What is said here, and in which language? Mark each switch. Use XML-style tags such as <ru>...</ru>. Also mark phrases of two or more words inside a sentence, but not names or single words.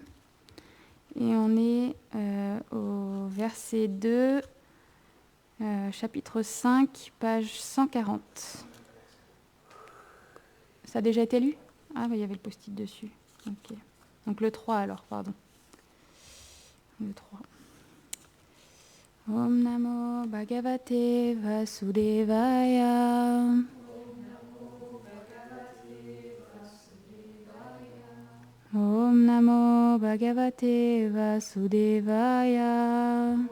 <fr>Et on est au verset 2, chapitre 5, page 140. Ça a déjà été lu ? Ah, bah, il y avait le post-it dessus. Ok. Donc le 3 alors, pardon. Le 3.</fr> <sa>Om Namo Bhagavate Vasudevaya. Om Namo Bhagavate Vasudevaya.</sa>